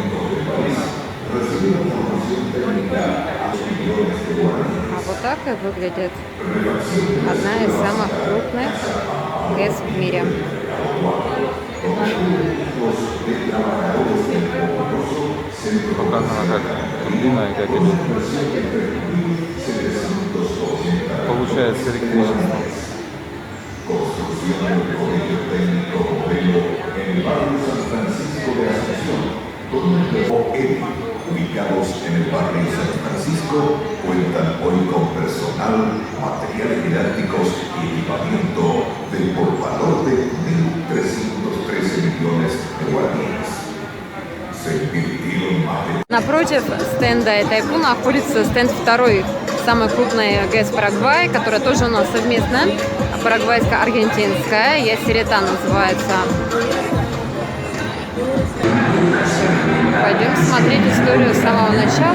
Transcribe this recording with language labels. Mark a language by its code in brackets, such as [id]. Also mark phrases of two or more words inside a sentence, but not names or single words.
[ru] А вот так и выглядит одна из самых крупных ГЭС в мире. Показано, как турбина и как это получается электричество. [es] Ubicados en el barrio San Francisco, cuentan hoy con personal, materiales didácticos y equipamiento por valor de 1.313 millones de guaraníes. Se invirtieron más de... [ru] Напротив стенда Itaipu находится стенд второй, самый крупный ГЭС Парагвай, которая тоже у нас совместная, парагвайско-аргентинская, Ясиретá называется. Пойдем смотреть историю с самого начала.